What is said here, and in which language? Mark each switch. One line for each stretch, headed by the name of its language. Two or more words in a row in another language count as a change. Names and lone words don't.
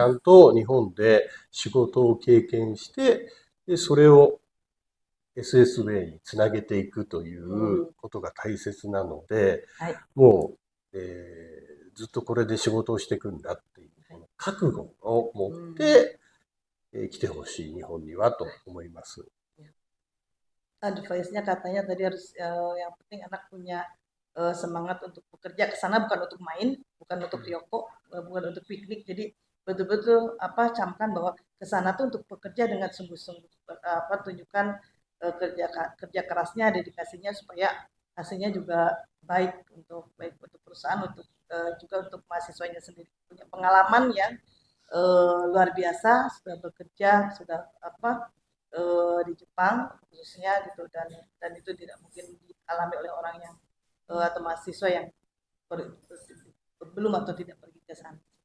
Japanese: ちゃんと日本で仕事を経験して、で、それを SSWay につなげていくということが大切なので、はい。もう、ずっとこれで仕事をしていくんだっていう、この覚悟を持って、来てほしい日本にはと思います。
Indonesian: Advice-nya katanya tadi harus yang penting anak punya semangat untuk bekerja ke sana, bukan untuk main, bukan untuk Ryoko, bukan untuk piknik. Jadi betul-betul camkan bahwa ke sana tuh untuk bekerja dengan sungguh-sungguh, tunjukkan kerja kerasnya, dedikasinya supaya hasilnya juga baik untuk perusahaan, untuk juga untuk mahasiswanya sendiri, punya pengalaman yang luar biasa, sudah bekerja, sudah di Jepang khususnya gitu, dan itu tidak mungkin dialami oleh orang yang atau mahasiswa yang belum atau tidak pergi ke sana.